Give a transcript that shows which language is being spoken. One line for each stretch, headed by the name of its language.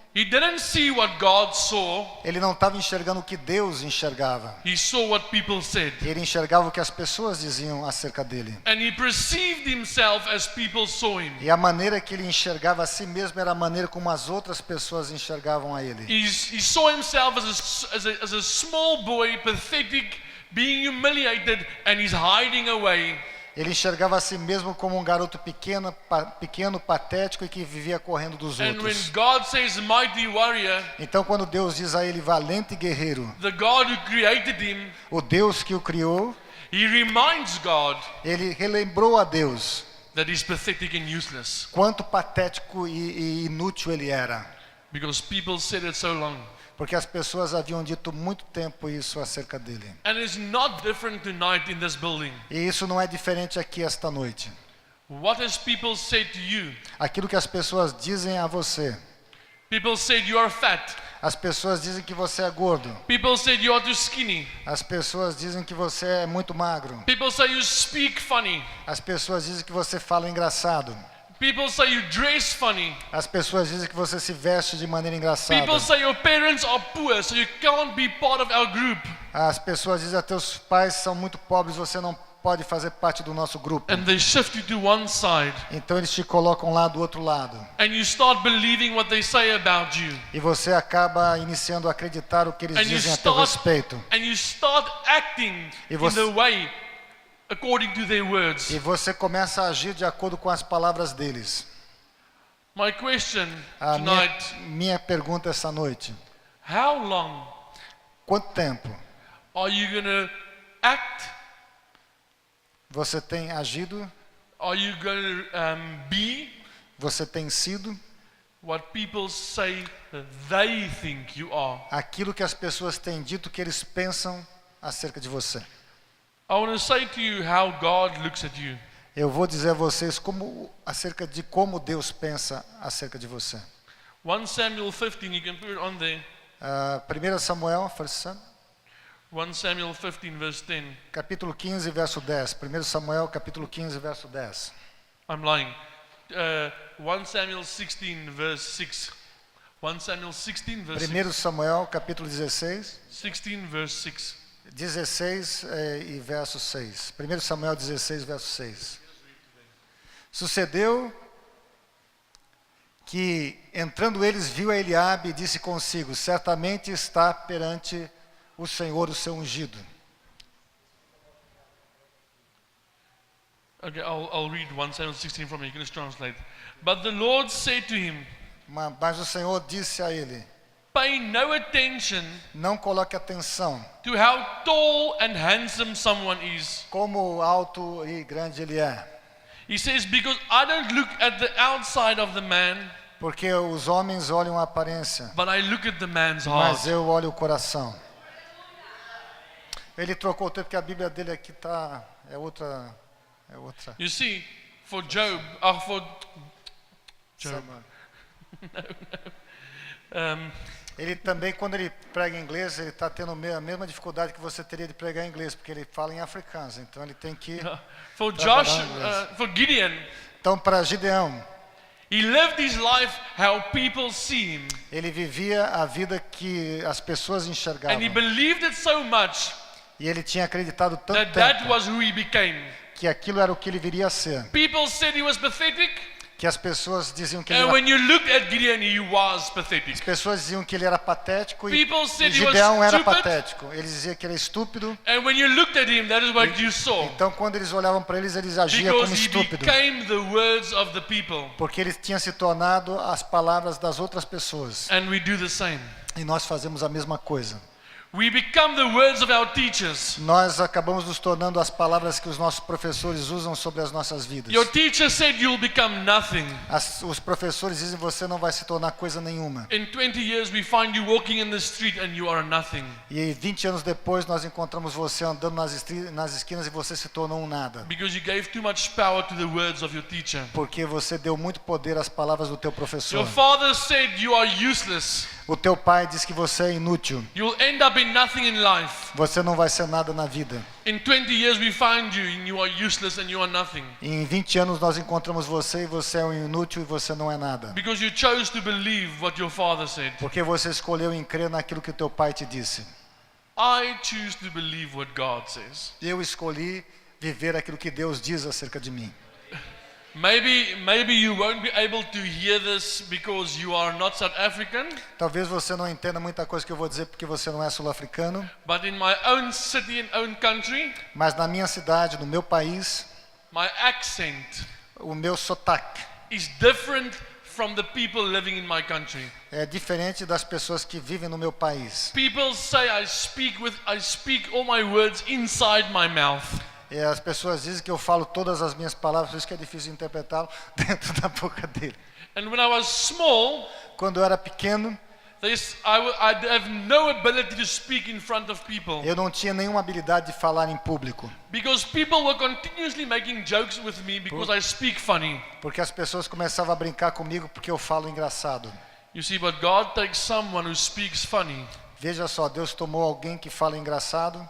English: he didn't see what God saw,
Portuguese: ele não estava enxergando o que Deus enxergava.
English: he saw what people said.
Portuguese: Ele enxergava o que as pessoas diziam acerca dele.
English: And he perceived himself as people saw him.
Portuguese: E a maneira que ele enxergava a si mesmo era a maneira como as outras pessoas enxergavam a ele.
English: He saw himself as a small boy, pathetic, being humiliated, and he's hiding away.
Portuguese: Ele enxergava a si mesmo como um garoto pequeno, patético e que vivia correndo dos
English: And when
Portuguese: outros.
English: God says mighty warrior,
Portuguese: Então quando Deus diz a ele valente guerreiro,
English: the God who created him,
Portuguese: o Deus que o criou,
English: he reminds God
Portuguese: ele relembrou a Deus
English: that he's pathetic and useless
Portuguese: quanto patético e inútil ele era.
English: because people said it so long.
Portuguese: Porque as pessoas haviam dito muito tempo isso acerca dele.
English: And it's not different tonight in this building.
Portuguese: E isso não é diferente aqui esta noite.
English: What has people said to you?
Portuguese: Aquilo que as pessoas dizem a você.
English: People said you are fat.
Portuguese: As pessoas dizem que você é gordo.
English: People said you are too skinny.
Portuguese: As pessoas dizem que você é muito magro.
English: People say you speak funny.
Portuguese: As pessoas dizem que você fala engraçado.
English: People say you dress funny.
Portuguese: As pessoas dizem que você se veste de maneira engraçada.
English: People say your parents are poor, so you can't be part of our group.
Portuguese: As pessoas dizem que teus pais são muito pobres, você não pode fazer parte do nosso grupo.
English: And they shift you to one side.
Portuguese: Então eles te colocam lá do outro lado.
English: And you start believing what they say about you.
Portuguese: E você acaba iniciando a acreditar o que eles
English: And you
Portuguese: dizem a teu respeito.
English: And you start acting
Portuguese: E
English: in
Portuguese: você-
English: the way according to their words.
Portuguese: E você começa a agir de acordo com as palavras deles.
English: My question
Portuguese: A
English: tonight,
Portuguese: minha pergunta essa noite:
English: how long
Portuguese: quanto tempo
English: are you going to act?
Portuguese: você tem agido,
English: Are you going to be
Portuguese: você tem sido
English: what people say they think you are?
Portuguese: aquilo que as pessoas têm dito que eles pensam acerca de você?
English: I want to say to you how God looks at you.
Portuguese: Eu vou dizer a vocês acerca de como Deus pensa acerca de você.
English: 1 Samuel 15, you can put it on there.
Portuguese: 1 Samuel,
English: 1 Samuel 15, verse 10.
Portuguese: capítulo 15, verso 10. 1 Samuel, capítulo 15, verso 10.
English: I'm lying. 1 Samuel 16, verse 6. 1 Samuel 16, verse 6.
Portuguese: 1 Samuel, capítulo 16,
English: 16, verse 6.
Portuguese: 16 e verso 6. 1 Samuel 16, verso 6. Sucedeu que, entrando eles, viu a Eliabe e disse consigo: certamente está perante o Senhor o seu ungido.
English: Okay, I'll read 1 Samuel 16 from here. You can just translate. But the Lord said to him,
Portuguese: Mas o Senhor disse a ele:
English: pay no attention
Portuguese: não coloque atenção
English: to how tall and handsome someone is.
Portuguese: como alto e grande ele é,
English: He says, because I don't look at the outside of the man,
Portuguese: porque os homens olham a aparência,
English: but I look at the man's heart.
Portuguese: mas eu olho o coração. Ele trocou o tempo que a Bíblia dele aqui é outra.
English: You see, for Job, for Job.
Portuguese: Ele também, quando ele prega em inglês, ele está tendo a mesma dificuldade que você teria de pregar em inglês, porque ele fala em africano, então ele tem que...
English: For
Portuguese: trabalhar
English: Josh,
Portuguese: em inglês.
English: for Gideon,
Portuguese: Então, para Gideão,
English: he lived his life how people see him.
Portuguese: ele vivia a vida que as pessoas enxergavam.
English: And he believed it so much
Portuguese: E ele tinha acreditado tanto
English: that
Portuguese: tempo
English: was who he became.
Portuguese: que aquilo era o que ele viria a ser.
English: People said he was pathetic,
Portuguese: Que as pessoas diziam que ele
English: and
Portuguese: era...
English: when you looked at Gideon, he was pathetic.
Portuguese: As pessoas diziam que ele era patético e
English: People said he
Portuguese: Gideão
English: was
Portuguese: era
English: stupid.
Portuguese: patético. Eles diziam que ele é estúpido.
English: And when you looked at him, that is what you saw.
Portuguese: Então, quando eles olhavam para eles agiam
English: Because
Portuguese: como
English: he
Portuguese: estúpido.
English: became the words of the people.
Portuguese: Porque ele tinha se tornado as palavras das outras pessoas.
English: And we do the same.
Portuguese: E nós fazemos a mesma coisa.
English: We become the words of our teachers.
Portuguese: Nós acabamos nos tornando as palavras que os nossos professores usam sobre as nossas vidas.
English: Your teacher said you'll become nothing.
Portuguese: Os professores dizem que você não vai se tornar coisa nenhuma.
English: In 20 years, we find you walking in the street and you are nothing.
Portuguese: E 20 anos depois nós encontramos você andando nas esquinas e você se tornou um nada.
English: Because you gave too much power to the words of your teacher.
Portuguese: Porque você deu muito poder às palavras do teu professor.
English: Your father said you are useless.
Portuguese: O teu pai diz que você é inútil.
English: You'll end up in nothing in life.
Portuguese: Você não vai ser nada na vida.
English: In 20 years, we find you and you are useless and you are nothing.
Portuguese: E em 20 anos nós encontramos você e você é um inútil e você não é nada.
English: Because you chose to believe what your father said.
Portuguese: Porque você escolheu em crer naquilo que o teu pai te disse.
English: I choose to believe what God says.
Portuguese: Eu escolhi viver aquilo que Deus diz acerca de mim.
English: Maybe you won't be able to hear this because you are not South African.
Portuguese: Talvez você não entenda muita coisa que eu vou dizer porque você não é sul-africano.
English: But in my own city and own country,
Portuguese: Mas na minha cidade, no meu país,
English: my accent
Portuguese: o meu sotaque
English: is different from the people living in my country.
Portuguese: é diferente das pessoas que vivem no meu país.
English: People say I speak all my words inside my mouth.
Portuguese: E as pessoas dizem que eu falo todas as minhas palavras, por isso que é difícil interpretá-lo dentro da boca dele.
English: And when I was small,
Portuguese: Quando eu era pequeno,
English: I have no ability to speak in front of people.
Portuguese: Eu não tinha nenhuma habilidade de falar em público,
English: Because people were continuously making jokes with me because I speak funny.
Portuguese: porque as pessoas começavam a brincar comigo porque eu falo engraçado.
English: You see, but God takes someone who speaks funny
Portuguese: Veja só, Deus tomou alguém que fala engraçado